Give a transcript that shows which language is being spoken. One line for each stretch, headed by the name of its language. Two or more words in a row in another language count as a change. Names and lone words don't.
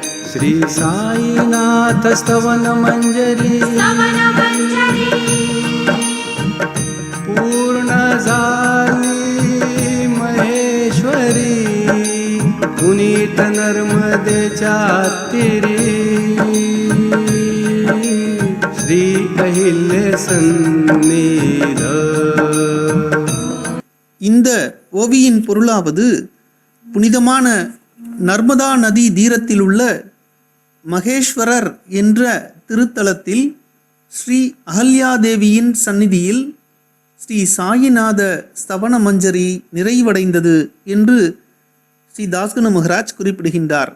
Marathi: श्री साईनाथ स्तवन मंजरी पूर्ण झाली महेश्वरी, पुनीत नर्मदेच्या तीरी, श्री अहिल्ये सन्निध.
Tamil: இந்த ஓவியின் பொருளாவது, புனிதமான நர்மதா நதி தீரத்தில் உள்ள மகேஸ்வரர் என்ற திருத்தலத்தில் ஸ்ரீ அகல்யாதேவியின் சந்நிதியில் ஸ்ரீ சாயிநாத ஸ்தவன மஞ்சரி நிறைவடைந்தது என்று ஸ்ரீ தாஸ்கனு மகராஜ் குறிப்பிடுகின்றார்.